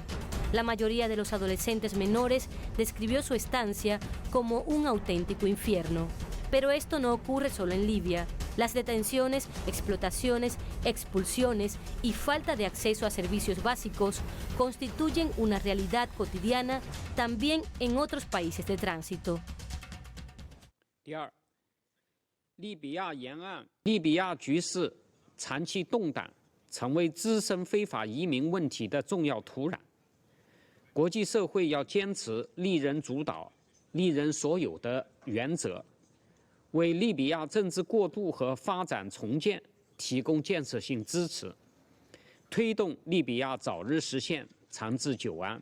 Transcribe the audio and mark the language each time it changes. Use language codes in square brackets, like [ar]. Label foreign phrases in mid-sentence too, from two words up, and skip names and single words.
[es] La mayoría de los adolescentes menores describió su estancia como un auténtico infierno. Pero esto no ocurre solo en Libia. Las detenciones, explotaciones, expulsiones y falta de acceso a servicios básicos constituyen una realidad cotidiana también en otros países de tránsito. [zh] 第二，利比亚沿岸，利比亚局势长期动荡，成为滋生非法移民问题的重要土壤。国际社会要坚持利人主导、利人所有的原则， 为利比亚政治过渡和发展重建提供建设性支持， 推动利比亚早日实现长治久安。